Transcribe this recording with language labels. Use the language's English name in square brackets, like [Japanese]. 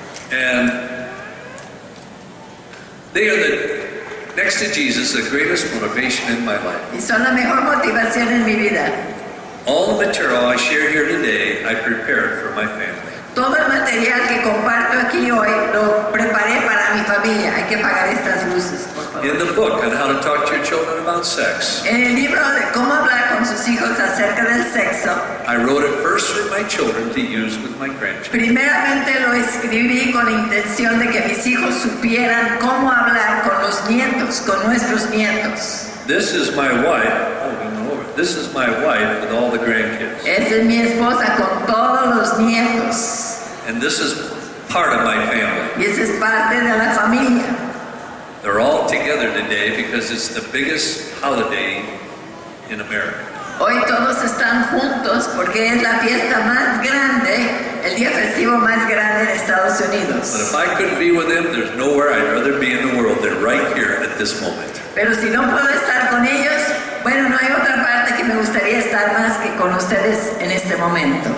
[English] And they are next to Jesus, the greatest motivation in my life. [Spanish] Y son la mejor motivación en mi vida. [English] All the material I share here today, I prepared for my family. [Spanish] Todo el material que comparto aquí hoy lo preparé para mi familia. Hay que apagar estas luces, por favor. [English] In the book on how to talk to your children about sex, [Spanish] En el libro de cómo hablar con sus hijos acerca del sexo, [English] I wrote it first for my children to use with my grandchildren. [Spanish] primeramente lo escribí con la intención de que mis hijos supieran cómo hablar con los nietos, con nuestros nietos. [English] This is my wife. This is my wife with all the grandkids. [Spanish] Esa es mi esposa con todos los nietos. [English] And this is part of my family. [Spanish] Y esa es parte de la familia. [English] They're all together today because it's the biggest holiday in America. [Spanish] Hoy todos están juntos porque es la fiesta más grande, el día festivo más grande de Estados [English] But [Spanish] Unidos. [English] if I couldn't be with them, there's nowhere I'd rather be in the world than right here at this moment. [Spanish] Pero si no puedo estar con ellos, bueno, no hay otra parte que me gustaría estar más que con ustedes en este momento.